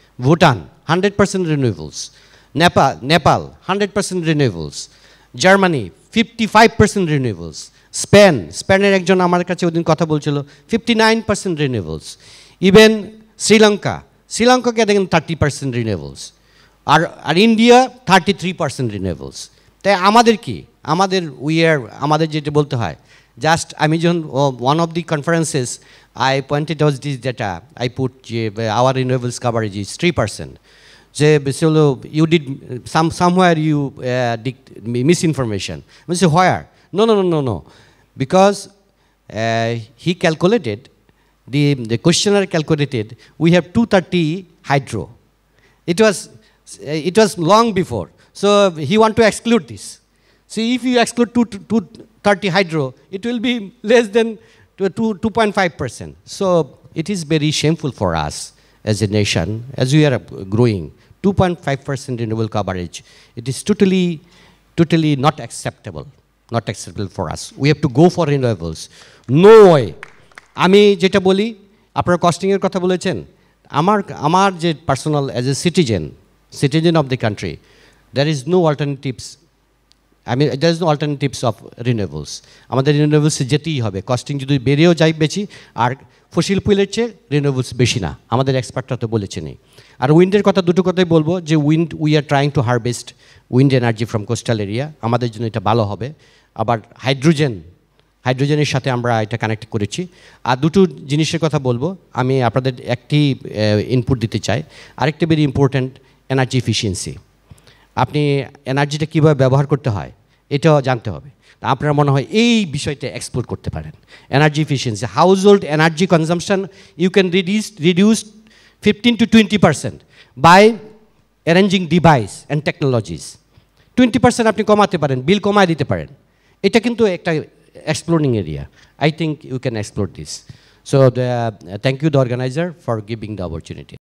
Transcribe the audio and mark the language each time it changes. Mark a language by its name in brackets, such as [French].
[Bangla] Bhutan 100% রিনিউয়েবলস, Nepal 100% রিনিউয়েবলস, Germany 55% রিনিউয়েবলস, স্পেনের একজন আমার কাছে ওদিন কথা বলছিল 59% রিনিউয়েবলস। ইভেন শ্রীলঙ্কাকে দেখেন 30% রিনিউয়েবলস, আর ইন্ডিয়া 33% রিনিউয়েবলস। তাই আমাদের কি, আমাদের যেটা বলতে হয়, জাস্ট আমি যখন [English] one of the conferences I pointed out this data, I put our renewables coverage is 3%. So you did somewhere you misinformation. I say where? No. Because he calculated, the questionnaire calculated, we have 230 hydro. It was long before. So he want to exclude this. See, if you exclude 230 hydro, it will be less than 2.5%. So it is very shameful for us as a nation, as we are growing. 2.5% renewable coverage. It is totally not acceptable for us. We have to go for renewables. No way. [Bangla] আমি যেটা বলি, আপনারা কস্টিংয়ের কথা বলেছেন, আমার যে personal [English] As a citizen of the country, there is no alternatives there is no alternatives of renewables. [Bangla] আমাদের রিনিউয়েবলসে যেতেই হবে, কস্টিং যদি বেড়েও যায় বেশি, আর ফসিল ফুয়েলের চেয়ে রিনিউয়েবলস বেশি না, আমাদের এক্সপার্টরা তো বলেছেনই। আর উইন্ডের কথা দুটো কথাই বলবো, যে [English] we are trying to harvest wind energy from coastal area, [Bangla] আমাদের জন্য এটা ভালো হবে। আবার হাইড্রোজেনের সাথে আমরা এটা কানেক্ট করেছি। আর দুটো জিনিসের কথা বলবো, আমি আপনাদের একটি ইনপুট দিতে চাই। আরেকটা [English] very important, [Bangla] এনার্জি এফিসিয়েন্সি। আপনি এনার্জিটা কীভাবে ব্যবহার করতে হয় এটাও জানতে হবে। আপনার মনে হয় এই বিষয়টা এক্সপ্লোর করতে পারেন, energy efficiency. [English] Household energy consumption you can reduce 15 to 20% by arranging device and technologies. [Bangla] 20% আপনি কমাতে পারেন, বিল কমায় দিতে পারেন। এটা কিন্তু একটা [English] exploring area. I think you can explore this. So thank you the organizer for giving the opportunity.